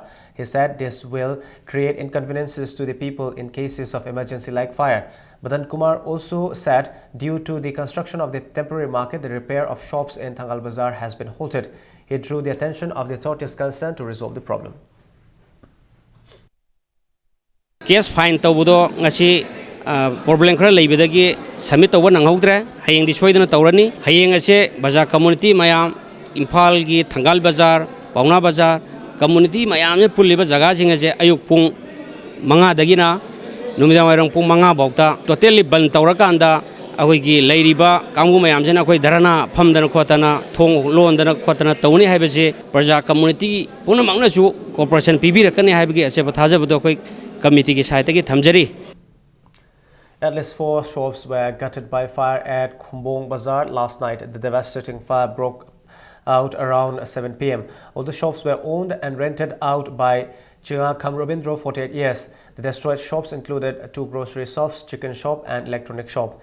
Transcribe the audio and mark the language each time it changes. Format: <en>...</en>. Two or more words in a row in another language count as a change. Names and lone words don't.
<en>He said this will create inconveniences to the people in cases of emergency like fire. Badan Kumar also said due to the construction of the temporary market, the repair of shops in Thangal Bazaar has been halted. He drew the attention of the authorities concerned to resolve the problem.</en> <mni>Case fine tawudo ngasi problem khara leibedagi submit tawa nanghaudre hayeng di soidana tawrani hayeng ase Bazaar community mayam Imphal gi Thangal Bazaar Pauna Bazaar community mayam ne pulliba jaga sing ase ayuk pung manga dagina numida wairong pung manga bokta</mni> <en>totally ban</en> <mni>tawrakanda akoigi leiriba kangu mayam jena koi dharana phamdana khotana thong londana khotana tawni haibase Bazaar community puna mangna su cooperation pibirakani haibagi ase bathajabado koi committee ki sahayata ki thamjari.</mni> <en>At least 4 shops were gutted by fire at Khumbong Bazaar last night. The devastating fire broke out around 7 p.m. All the shops were owned and rented out by Chinga Kham Robindro, 48 years. The destroyed shops included 2 grocery shops, chicken shop and electronic shop.</en>